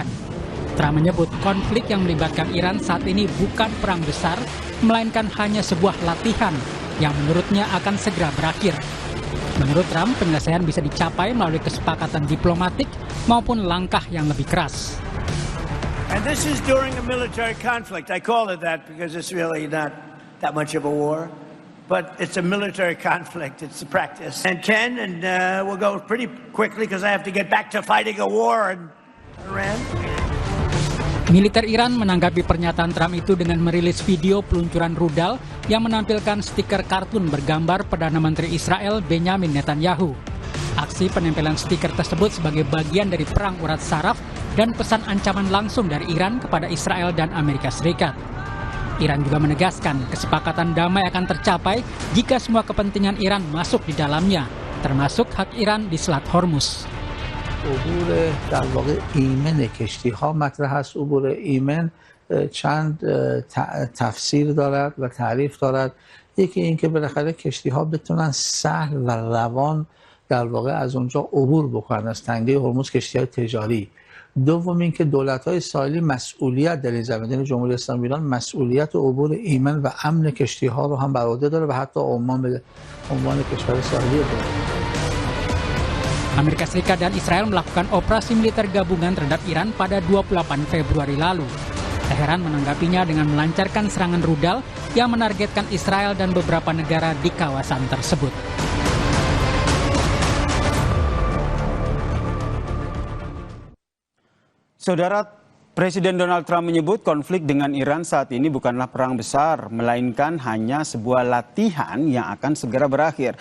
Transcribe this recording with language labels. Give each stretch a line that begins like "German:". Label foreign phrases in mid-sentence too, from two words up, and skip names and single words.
Indonesian: Trump menyebut konflik yang melibatkan Iran saat ini bukan perang besar, melainkan hanya sebuah latihan yang menurutnya akan segera berakhir. Menurut Trump, penyelesaian bisa dicapai melalui kesepakatan diplomatik maupun langkah yang lebih keras.
English: And this is during a military conflict. I call it that because it's really not that much of a war. But it's a military conflict. It's a practice. And Ken, we'll go pretty quickly because I have to get back to fighting a war in Iran.
Indonesian: Militer Iran menanggapi pernyataan Trump itu dengan merilis video peluncuran rudal yang menampilkan stiker kartun bergambar Perdana Menteri Israel Benjamin Netanyahu. Aksi penempelan stiker tersebut sebagai bagian dari perang urat saraf dan pesan ancaman langsung dari Iran kepada Israel dan Amerika Serikat. Iran juga menegaskan kesepakatan damai akan tercapai jika semua kepentingan Iran masuk di dalamnya, termasuk hak Iran di Selat Hormuz.
Persian: عبور در واقع ایمن کشتی‌ها مطرح است. عبور ایمن چند تفسیر دارد و تعریف دارد. یکی این که بالاخره کشتی‌ها بتونن سهل و روان در واقع از اونجا عبور بکنن از تنگه هرمز، کشتی‌های تجاری. دوم اینکه دولت‌های ساحلی مسئولیت در این زمینه، یعنی جمهوری اسلامی ایران مسئولیت عبور ایمن و امن کشتی‌ها رو هم بر عهده داره و حتی عمان به عنوان کشور ساحلی داره.
Indonesian: Amerika Serikat dan Israel melakukan operasi militer gabungan terhadap Iran pada 28 Februari lalu. Teheran menanggapinya dengan melancarkan serangan rudal yang menargetkan Israel dan beberapa negara di kawasan tersebut. Saudara, Presiden Donald Trump menyebut konflik dengan Iran saat ini bukanlah perang besar, melainkan hanya sebuah latihan yang akan segera berakhir.